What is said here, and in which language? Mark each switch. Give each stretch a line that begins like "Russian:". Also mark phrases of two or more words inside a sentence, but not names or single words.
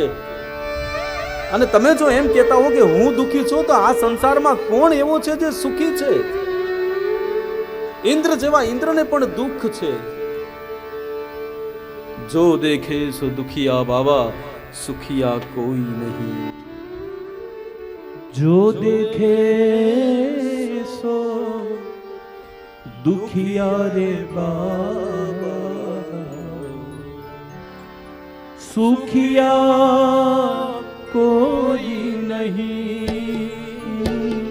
Gujarati: અને તમે જો એમ કહેતા હો કે હું દુઃખી છું, તો આ સંસારમાં કોણ એવો છે જે સુખી છે? ઇન્દ્ર જેવા ઇન્દ્રને પણ દુઃખ છે.
Hindi: जो देखे सो दुखिया बाबा, सुखिया कोई नहीं. जो देखे सो दुखिया रे बाबा, सुखिया कोई नहीं.